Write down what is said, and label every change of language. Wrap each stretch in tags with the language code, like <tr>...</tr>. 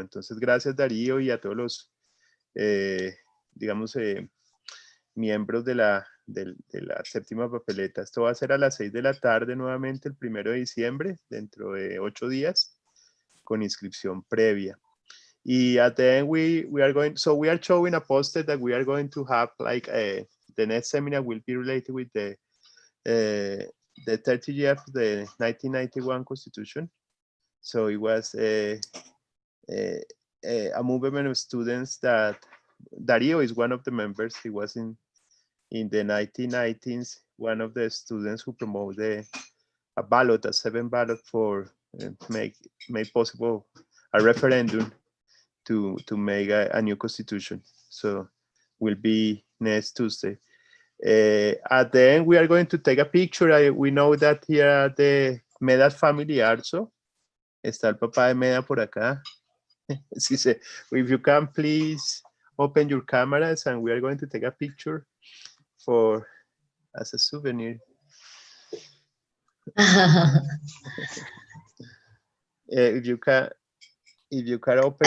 <es>Entonces, gracias Darío y a todos los, digamos, miembros de la séptima papeleta. Esto va a ser a las 6 de la tarde nuevamente el 1 de diciembre, dentro de 8 días, con inscripción previa.</es> <en>Y at the end we are showing a poster that we are going to have, like the next seminar will be related with the the 30 year of the 1991 Constitution. So it was a movement of students that Darío is one of the members. He was in the 1990s, one of the students who promoted a ballot, a 7 ballot for make possible a referendum to make a new constitution. So will be next Tuesday. At the end, we are going to take a picture. We know that here are the Meda family also.</en> <es>Está el papá de Meda por acá.</es> <en>If you can, please open your cameras and we are going to take a picture as a souvenir. If you can open.</en>